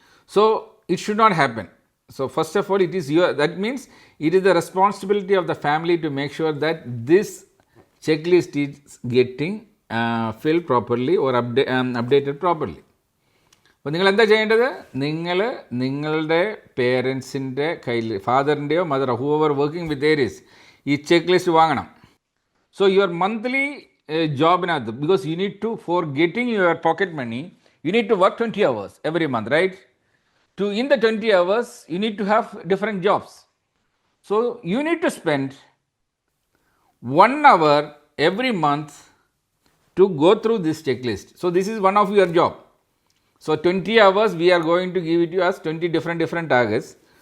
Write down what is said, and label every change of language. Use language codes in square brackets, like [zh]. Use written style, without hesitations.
[en] So it should not happen. So first of all, it is that means it is the responsibility of the family to make sure that this checklist is getting filled properly or updated properly. [ml] അപ്പോൾ നിങ്ങൾ എന്താ ചെയ്യേണ്ടത്? നിങ്ങൾ നിങ്ങളുടെ പേരൻസിൻ്റെ കയ്യിൽ, ഫാദറിൻ്റെയോ മദറോ Hoover working with Aries, ഈ check list വാങ്ങണം. [en] So your monthly ജോബിനകത്ത്, because you need to, for getting your pocket money, you need to work 20 hours every month, right? In the 20 hours, you need to have different jobs. So you need to spend 1 hour every month to go through this checklist. So this is one of your job. So 20 hours we are going to give it to you as 20 different targets.